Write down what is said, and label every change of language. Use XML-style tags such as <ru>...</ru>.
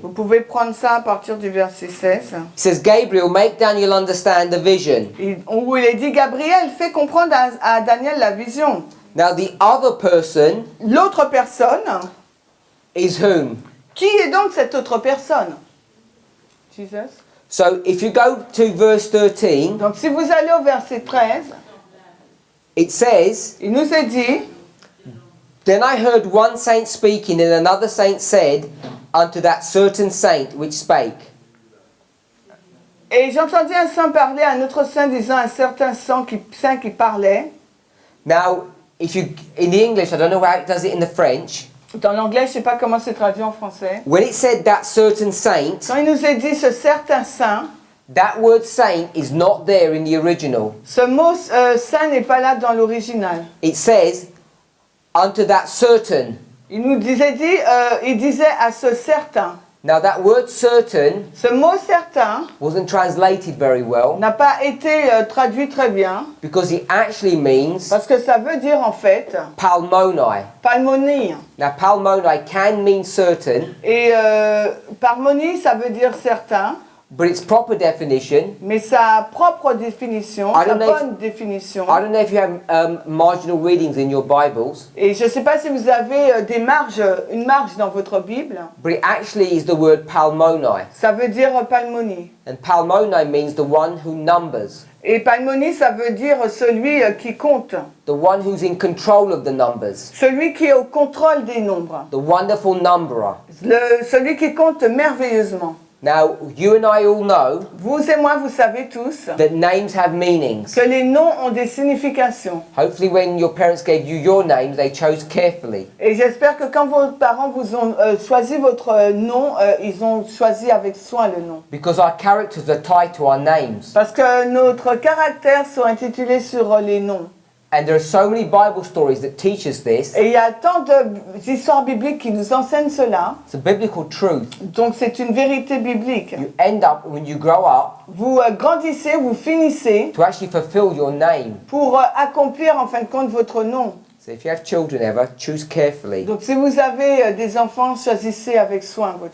<fr>Vous pouvez prendre ça à partir du verset 16.</fr> <en>It says, Gabriel, make Daniel understand the vision.</en> <fr>Où il est dit, Gabriel, fait comprendre à Daniel la vision.</fr> <en>Now the other person</en> <fr>L'autre personne,</fr> <en>is whom?</en> <fr>qui est donc cette autre personne?</fr> <en>Jesus. So if you go to verse 13,</en> <fr>Donc si vous allez au verset 13,</fr> <en>it says,</en> <fr>il nous est dit,</fr> <en>Then I heard one saint speaking, and another saint said unto that certain saint which spake.</en> <fr>et j'entendis un saint parler à un autre saint disant à un certain saint qui parlait.</fr> <en>Now, if you in the English, I don't know how it does it in the French.</en> <fr>Dans l'anglais, je ne sais pas comment c'est traduit en français.</fr> <en>When it said that certain saint,</en> <fr>Quand il nous est dit ce certain saint,</fr> <en>that word saint is not there in the original.</en> <fr>ce mot saint n'est pas là dans l'original.</fr> <en>It says unto that certain.</en> <fr>Il nous disait à ce certain.</fr> <en>Now that word certain</en> <fr>Ce mot certain</fr> <en>wasn't translated very well</en> <fr>n'a pas été traduit très bien</fr> <en>because it actually means</en> <fr>parce que ça veut dire en fait</fr> <en>palmoni.</en> <fr>palmonie.</fr> <en>Now palmoni can mean certain,</en> <fr>Et palmonie, ça veut dire certain,</fr> <en>but its proper definition,</en> <fr>mais sa propre définition,</fr> <en>I</en> <fr>sa</fr> <en>don't know if-</en> <fr>bonne définition.</fr> <en>I don't know if you have marginal readings in your Bibles,</en> <fr>Et je ne sais pas si vous avez une marge dans votre Bible.</fr> <en>but it actually is the word palmoni.</en> <fr>Ça veut dire palmonie.</fr> <en>And palmoni means the one who numbers,</en> <fr>Et palmonie, ça veut dire celui qui compte,</fr> <en>the one who's in control of the numbers,</en> <fr>celui qui est au contrôle des nombres,</fr> <en>the wonderful numberer.</en> <fr>celui qui compte merveilleusement.</fr> <en>Now, you and I all know</en> <fr>Vous et moi, vous savez tous</fr> <en>that names have meanings.</en> <fr>que les noms ont des significations.</fr> <en>Hopefully, when your parents gave you your names, they chose carefully.</en> <fr>Et j'espère que quand vos parents vous ont choisi votre nom, ils ont choisi avec soin le nom.</fr> <en>Because our characters are tied to our names.</en> <fr>Parce que notre caractère sont intitulés sur les noms.</fr> <en>And there are so many Bible stories that teach us this.</en> <fr>Et il y a tant d'histoires bibliques qui nous enseignent cela.</fr> <en>It's a biblical truth.</en> <fr>Donc c'est une vérité biblique.</fr> <en>You end up, when you grow up,</en> <fr>Vous grandissez, vous finissez</fr> <en>to actually fulfill your name.</en> <fr>pour accomplir en fin de compte votre nom.</fr> <en>So if you have children ever, choose carefully.</en> <fr>Donc si vous avez des enfants, choisissez avec soin votre.</fr>